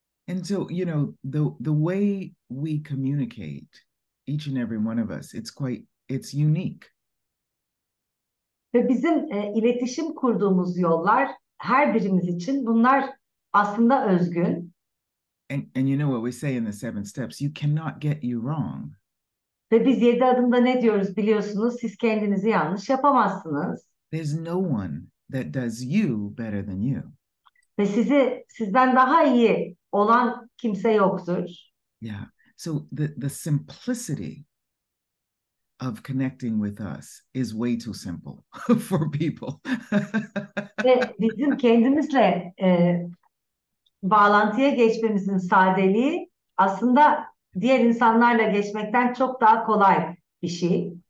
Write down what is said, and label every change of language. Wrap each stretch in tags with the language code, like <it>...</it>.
<en>And so, you know, the way we communicate, each and every one of us, it's unique.</en> <tr>Ve bizim iletişim kurduğumuz yollar her birimiz için bunlar aslında özgün.</tr> <en>And you know what we say in the 7 steps, you cannot get you wrong.</en> <tr>Ve biz 7 adımda ne diyoruz biliyorsunuz? Siz kendinizi yanlış yapamazsınız.</tr> <en>There's no one that does you better than you.</en> <tr>Ve sizden daha iyi olan kimse yoktur.</tr> <en>Yeah. So the simplicity of connecting with us is way too simple for people.</en> <tr>Ve bizim kendimizle bağlantıya geçmemizin sadeliği aslında diğer insanlarla geçmekten çok daha kolay bir şey.</tr>